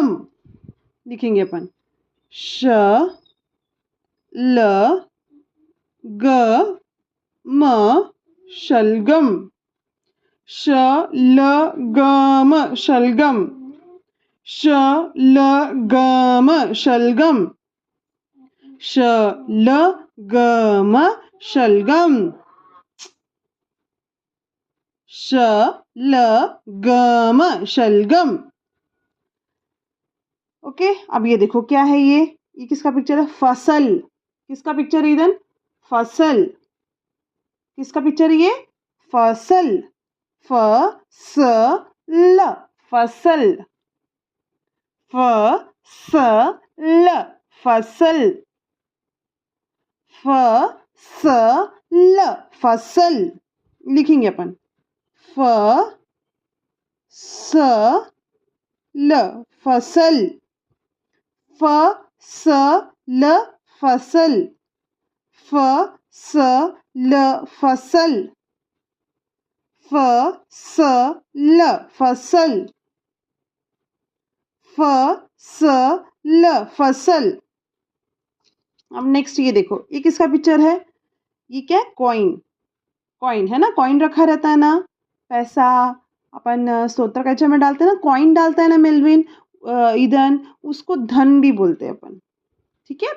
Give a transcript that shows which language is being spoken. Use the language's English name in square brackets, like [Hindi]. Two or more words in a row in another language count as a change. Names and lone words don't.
[Hindi] लिखेंगे अपन, श ल ग म शलगम, श ल ग म शलगम, श ल ग म शलगम, श ल ग म शलगम, श ल ग म शलगम। ओके, अब ये देखो क्या है, ये किसका पिक्चर है? फसल, किसका पिक्चर है इधर? फसल, किसका पिक्चर है ये? फसल, फ स ल, फसल, फ स ल, फसल, फ स ल, फसल। लिखेंगे अपन, फ स ल, फसल, फ स ल, फसल, फ स ल, फसल, फ स ल, फसल, फ स ल, फसल। अब नेक्स्ट ये देखो, ये किसका पिक्चर है? ये क्या है? कॉइन, कॉइन है ना, कॉइन रखा रहता है ना, पैसा अपन स्तोत्र कवच में डालते हैं ना, कॉइन डालता है ना मेलविन, ईदन, उसको धन भी बोलते हैं अपन, ठीक है?